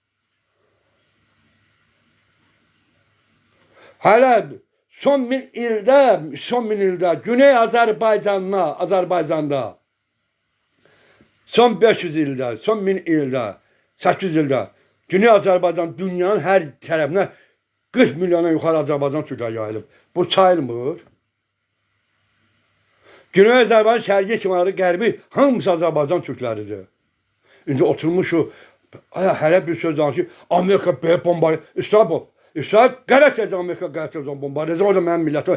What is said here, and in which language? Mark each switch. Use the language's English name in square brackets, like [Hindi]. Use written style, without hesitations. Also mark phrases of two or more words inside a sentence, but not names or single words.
[Turkish] Hele son bin ilde Güney Azerbaycan'da son 500 ilde, son 1000 ilde, 800 ilde Güney Azerbaycan dünyanın her tarafına 40 milyona yukarı Azerbaycan Türkler yayılıb. [Azerbaijani] Bu sayılmır. Güney Azərbaycan, şərqi, şimalı, qərbi hamısı Azərbaycan Türkləridir. İndi oturmuşu, hələ bir söz danışır, Amerika belə bombardı, İsrail qələt edəcək Amerika qələt edəcək bombardı edəcək, o da mənim millətim.